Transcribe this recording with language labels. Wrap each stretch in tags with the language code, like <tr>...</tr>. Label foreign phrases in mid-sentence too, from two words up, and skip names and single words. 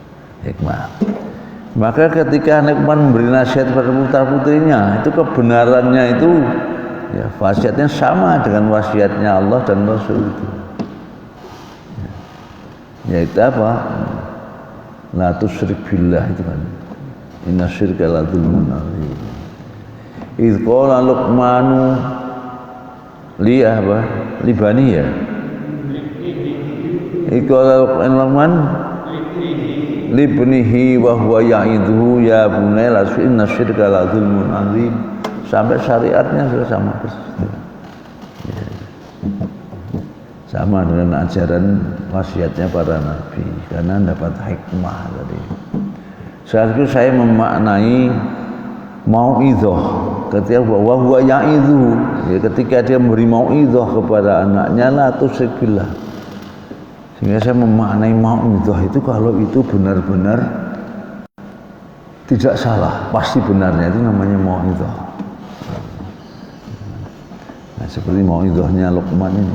<id>Hikmah. Maka ketika Luqman memberi nasihat pada putra-putrinya, itu kebenarannya itu ya wasiatnya sama dengan wasiatnya Allah dan Rasul itu. Yaitu apa?</id> <ar>لا تشرك بالله itu kan. إن الشرك لظلم عظيم. إذ قال لقمان ل apa? لابني يا إذ قال لقمان لابنه وهو يعظه يا بني لا إن الشرك لظلم عظيم,</ar> <id>sampai syariatnya sudah sama persis. Sama dengan ajaran wasiatnya para nabi karena dapat hikmah tadi. Sekaligus saya memaknai mau'idhah ketika</id> <ar>وهو يعظه,</ar> <id>ya, ketika dia memberi mau'idhah kepada anaknya</id> <ar>لا تشرك بالله.</ar> <id>Sehingga saya memaknai mau'idhah itu kalau itu benar-benar tidak salah, pasti benarnya itu namanya mau'idhah. Nah, seperti mau'idhahnya Luqman ini.</id>